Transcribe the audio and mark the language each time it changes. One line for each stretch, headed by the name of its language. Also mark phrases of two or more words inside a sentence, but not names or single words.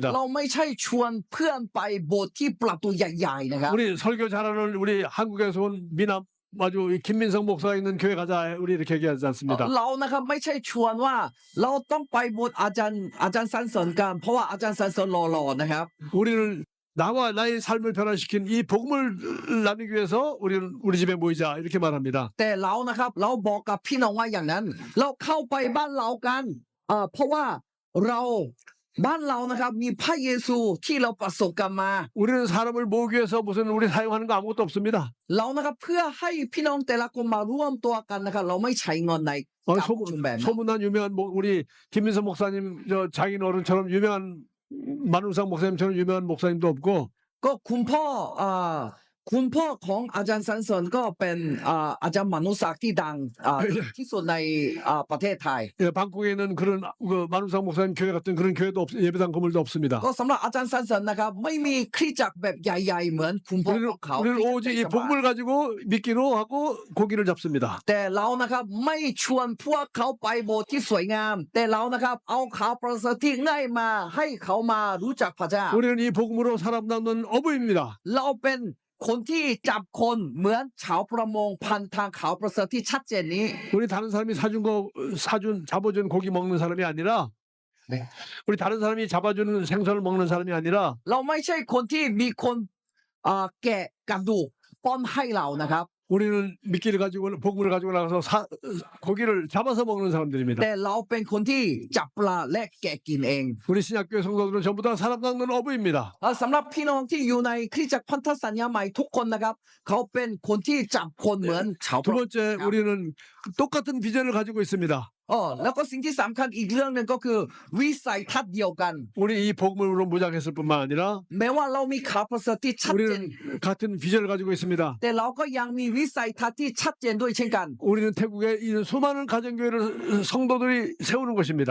Thai: เราไม่ใช่ชวนเพื่อนไปโบสถ์ที่ประตูใหญ่ๆนะครับ
Korean: 우리 설교 잘하는 우리 한국에서 온 미남 아주 김민성 목사가 있는 교회 가자 우리 이렇게 얘기하지 않습니다.
Thai: เรานะครับไม่ใช่ชวนว่าเราต้องไปโบสถ์อาจารย์สันเสริญกันเพราะว่าอาจารย์สันเสริญหล่อๆนะครับ
Korean: 우리는 나와 나의 삶을 변화시킨 이 복음을 나누기 위해서 우리는 우리 집에 모이자 이렇게 말합니다.
Thai: แต่เรานะครับเราบอกกับพี่น้องว่าอย่างนั้น เราเข้าไปบ้านเรากันเพราะว่าเราบ้านเรานะครับมีพระเยซูที่เราประสบกันมา
Korean: 우리는 사람을 모으기 위해서 무슨 우리 사용하는 거 아무것도 없습니다.
Thai: เรานะครับเพื่อให้พี่น้องแต่ละคนมาร่วมตัวกันนะครับเราไม่ใช้เงินในการประชุมแบบนั้น
Korean: 소문난 유명한 우리 김민석 목사님 저 장인 어른처럼 유명한 만운상 목사님처럼 유명한 목사님도 없고
Thai: ก็คุณพ่อคุณพ่อของอาจารย์สันเสริญก็เป็นอาจารย์มนุศักดิ์ที่ดังที่สุดในประเทศไทย
Korean: 예, 방콕에 있는 그런 그 만운상 목사님 교회 같은 그런 교회도 예배당 건물도 없습니다.
Thai: ก็สำหรับอาจารย์สันเสริญนะครับไม่มีคริสตจักรแบบใหญ่ๆเหมือนคุณพ่อของเขา
Korean: 우리는 오직 이 복음을 가지고 믿기로 하고 고기를 잡습니다.
Thai: แต่เรานะครับไม่ชวนพวกเขาไปโบสถ์ที่สวยงามแต่เรานะครับเอาข่าวประเสริฐที่ง่ายมาให้เขามารู้จักพระเจ้า
Korean: 우리는 이 복음으로 사람 낳는 어부입니다.
Thai: เราเป็นคนที่จับคนเหมือนชาวประมงพันทางข่าวประเสริฐที่ชัดเจนนี้
Korean: 우리 다른 사람이 잡아준 고기 먹는 사람이 아니라 네. 우리 다른 사람이 잡아주는 생선을 먹는 사람이 아니라
Thai: เราไม่ใช่คนที่มีคนแกะกระดูกป้อนให้เรานะครับ
Korean: 우리는 미끼를 가지고 복음을 가지고 나가서 고기를 잡아서 먹는 사람들입니다.
Thai: แต่เราเป็นคนที่จับปลาและแกะกินเอง
Korean: 우리 신약교회 성도들은 전부 다 사람 낚는 어부입니다.
Thai: สำหรับพี่น้องที่อยู่ในคริสตจักรพันธสัญญาใหม่ทุกคนนะครับเขาเป็นคนที่จับคนเหมือนชาว
Korean: 두 번째 우리는 똑같은 비전을 가지고 있습니다.
Thai: แล้วก็สิ่งที่สำคัญอีกเรื่องหนึ่งก็คือวิสัยทัศน์เดียวกัน
Korean: 우리 이 복음으로 무장했을 뿐만 아니라
Thai: แม้ว่าเรามีข่าวประเสริฐที่ชัดเจน
Korean: 우리는 같은 비전을 가지고 있습니다.
Thai: แต่เราก็ยังมีวิสัยทัศน์ที่ชัด전ด้วยเช่นกัน
Korean: 우리는 태국에 이 수많은 가정교회를 성도들이 세우는 것입니다.